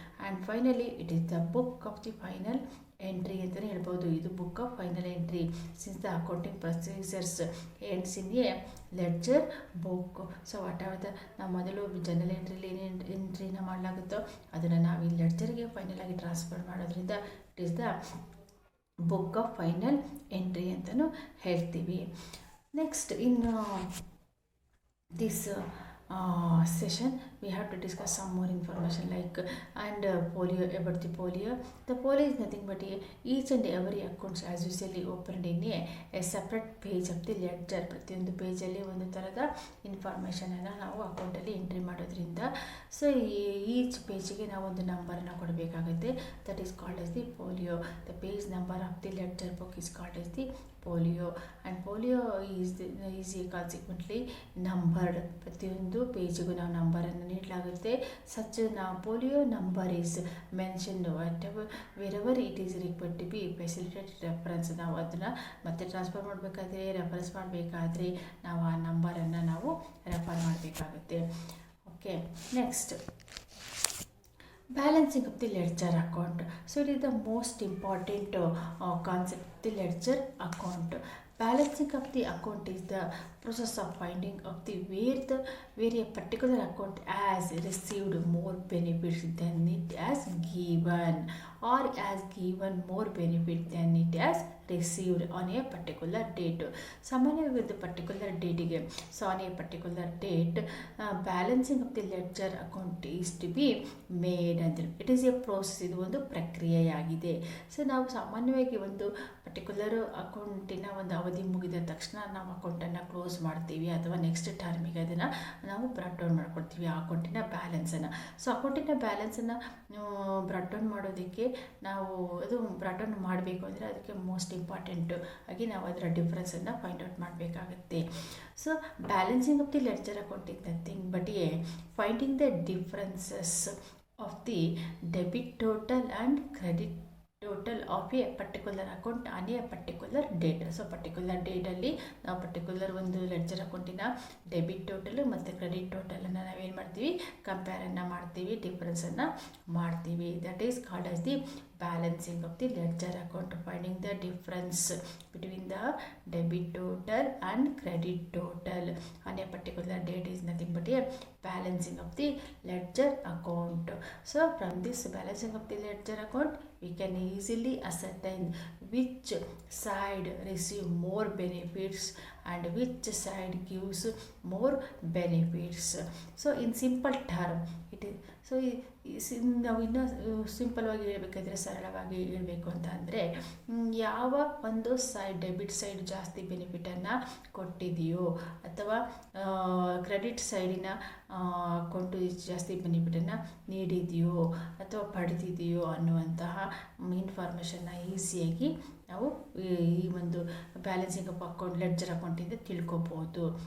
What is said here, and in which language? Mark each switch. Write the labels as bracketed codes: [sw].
[en] And finally it is the book of the final entry [kn] ಅಂತಲೇ ಹೇಳ್ಬೋದು. ಇದು [en] Book of final entry since the accounting procedures ends in a ledger book. So whatever the [kn] ನಾವು ಮೊದಲು general ಎಂಟ್ರಿಲಿ ಏನೇನು ಎಂಟ್ರಿನ ಮಾಡಲಾಗುತ್ತೋ ಅದನ್ನು ನಾವು ಈ ಲೆಡ್ಜರ್ಗೆ final ಆಗಿ ಟ್ರಾನ್ಸ್ಫರ್ ಮಾಡೋದ್ರಿಂದ [en] it is the book of final entry [kn] ಅಂತಲೂ ಹೇಳ್ತೀವಿ. [en] Next, in this session we have to discuss some more information like and polio, about the polio. The polio is nothing but each and every accounts as usually opened in a separate page of the ledger. [kn] ಪ್ರತಿಯೊಂದು ಪೇಜಲ್ಲಿ ಒಂದು ಥರದ ಇನ್ಫಾರ್ಮೇಷನನ್ನು ನಾವು ಅಕೌಂಟಲ್ಲಿ entry ಮಾಡೋದ್ರಿಂದ so each ಪೇಜಿಗೆ ನಾವು ಒಂದು ನಂಬರನ್ನು ಕೊಡಬೇಕಾಗುತ್ತೆ. [en] That is called as the polio. The page number of the ledger book is called as the polio, and polio is consequently numbered. [kn] ಪ್ರತಿಯೊಂದು ಪೇಜಿಗೂ ನಾವು ನಂಬರನ್ನು ನೀಡಲಾಗುತ್ತೆ. [en] Such ನಾವು polio number is mentioned wherever it is required to be facilitated reference. [kn] ನಾವು ಅದನ್ನು ಮತ್ತೆ transfer ಮಾಡಬೇಕಾದ್ರೆ reference ಮಾಡಬೇಕಾದ್ರೆ ನಾವು ಆ ನಂಬರನ್ನು ನಾವು ರೆಫರ್ ಮಾಡಬೇಕಾಗುತ್ತೆ. [en] Okay, next balancing of the ledger account. So it is the most important concept, the ledger account. Balancing of the account is the process of finding of the where a particular account has received more benefits than it has given, or has given more benefit than it has received on a particular date. [kn] ಸಾಮಾನ್ಯವಾಗಿ ಒಂದು particular ಡೇಟಿಗೆ, [en] So on a particular date balancing of the ledger account is to be made ಅಂದರೆ it is a process. [kn] ಇದು ಒಂದು ಪ್ರಕ್ರಿಯೆಯಾಗಿದೆ. So ನಾವು ಸಾಮಾನ್ಯವಾಗಿ ಒಂದು ಪರ್ಟಿಕ್ಯುಲರ್ ಅಕೌಂಟಿನ ಒಂದು ಅವಧಿ ಮುಗಿದ ತಕ್ಷಣ ನಾವು ಅಕೌಂಟನ್ನು ಕ್ಲೋಸ್ ಮಾಡ್ತೀವಿ ಅಥವಾ ನೆಕ್ಸ್ಟ್ ಟರ್ಮಿಗೆ ಅದನ್ನು ನಾವು ಬ್ರಾಡ್ ಡೌನ್ ಮಾಡ್ಕೊಡ್ತೀವಿ ಆ ಅಕೌಂಟಿನ ಬ್ಯಾಲೆನ್ಸನ್ನು. ಸೊ ಅಕೌಂಟಿನ ಬ್ಯಾಲೆನ್ಸನ್ನು ಬ್ರಾಡ್ ಡೌನ್ ಮಾಡೋದಕ್ಕೆ ನಾವು ಅದು ಬ್ರಾಡ್ ಡೌನ್ ಮಾಡಬೇಕು ಅಂದರೆ ಅದಕ್ಕೆ ಮೋಸ್ಟ್ ಇಂಪಾರ್ಟೆಂಟು ಆಗಿ ನಾವು ಅದರ ಡಿಫ್ರೆನ್ಸನ್ನು ಫೈಂಡ್ ಔಟ್ ಮಾಡಬೇಕಾಗುತ್ತೆ. [en] So balancing of the ledger account is nothing but finding the differences of the debit total and credit total of a particular account on a particular date. [kn] So particular ಡೇಟಲ್ಲಿ ನಾವು particular ಒಂದು ledger ಅಕೌಂಟಿನ debit total ಮತ್ತು credit ಟೋಟಲನ್ನು ನಾವೇನು ಮಾಡ್ತೀವಿ, ಕಂಪೇರನ್ನು ಮಾಡ್ತೀವಿ, ಡಿಫ್ರೆನ್ಸನ್ನು ಮಾಡ್ತೀವಿ. [en] That is called as the balancing of the ledger account, finding the difference between the debit total and credit total on a particular date is nothing but a balancing of the ledger account. So from this balancing of the ledger account we can easily ascertain which side receive more benefits and which side gives more benefits. So in simple term it is, [kn] so ನಾವು ಇನ್ನೂ ಸಿಂಪಲ್ವಾಗಿ ಹೇಳಬೇಕಾದ್ರೆ, ಸರಳವಾಗಿ ಹೇಳಬೇಕು ಅಂತ ಅಂದರೆ, ಯಾವ ಒಂದು side debit side ಜಾಸ್ತಿ ಬೆನಿಫಿಟನ್ನು ಕೊಟ್ಟಿದೆಯೋ ಅಥವಾ ಕ್ರೆಡಿಟ್ ಸೈಡಿನ ಅಕೌಂಟು ಜಾಸ್ತಿ ಬೆನಿಫಿಟನ್ನು ನೀಡಿದೆಯೋ ಅಥವಾ ಪಡೆದಿದೆಯೋ ಅನ್ನುವಂತಹ ಇನ್ಫಾರ್ಮೇಷನ್ನ ಈಸಿಯಾಗಿ ನಾವು ಈ ಒಂದು ಬ್ಯಾಲೆನ್ಸಿಂಗ್ ಆಫ್ ಅಕೌಂಟ್ ಲೆಡ್ಜರ್ ಅಕೌಂಟಿಂದ ತಿಳ್ಕೊಬೋದು.